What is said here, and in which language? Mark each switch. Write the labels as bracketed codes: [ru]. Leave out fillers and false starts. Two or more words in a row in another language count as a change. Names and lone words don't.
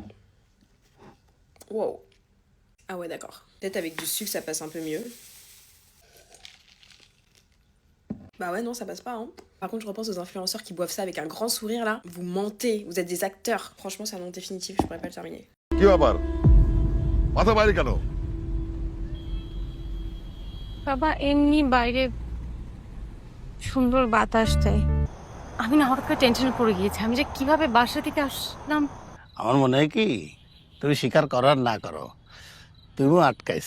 [fr] Wow. Ah ouais, d'accord. Peut-être avec du sucre, ça passe un peu mieux. Bah ouais, non, ça passe pas, hein. Par contre, je repense aux influenceurs qui boivent ça avec un grand sourire, là. Vous mentez, vous êtes des acteurs. Franchement, c'est un nom définitif, je pourrais pas le terminer. [bn] বাবা এমনি বাইরে সুন্দর বাতাস দেয় আমি না হঠাৎ করে টেনশনে পড়ে গিয়েছি আমি যে কিভাবে বাসা থেকে আসলাম আমার মনে হয় কি তুমি স্বীকার করো আর না করো তুমিও আটকাইছো